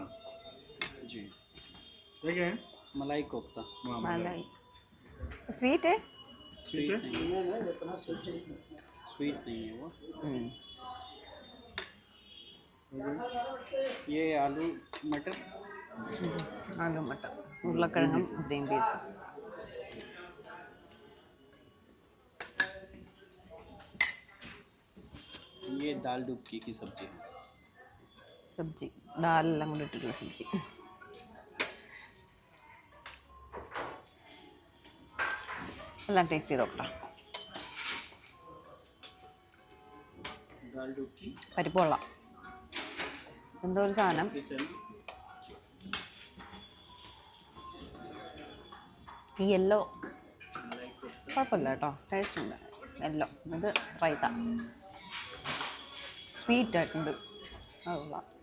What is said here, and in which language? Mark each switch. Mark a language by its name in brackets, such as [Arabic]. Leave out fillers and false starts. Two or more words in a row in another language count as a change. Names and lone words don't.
[Hindi] जी ये क्या है? मलाई कोफ्ता मलाई സ്വീറ്റ് स्वीट नहीं है वो ये आलू मटर आलू मटर, [Malayalam] ഉരുളക്കിഴങ്ങും [English] green peas. [Hindi] ये दाल डुबकी की सब्जी है [Malayalam] സബ്ജി, ഡാലെല്ലാം കൂടി ഇട്ടിട്ടുള്ള സബ്ജി. എല്ലാം ടേസ്റ്റ് ചെയ്ത് നോക്കാം. [Hindi] दाल डुबकी [Malayalam] പരിപ്പ് കൊള്ളാം. എന്തോ ഒരു സാധനം [Hindi] चना [Malayalam] ഈ യെല്ലോ കുഴപ്പമില്ല കേട്ടോ, ടേസ്റ്റ് ഉണ്ട്. യെല്ലോ ഇത് റൈത്ത സ്വീറ്റ് ആയിട്ടുണ്ട്, അത് കൊള്ളാം.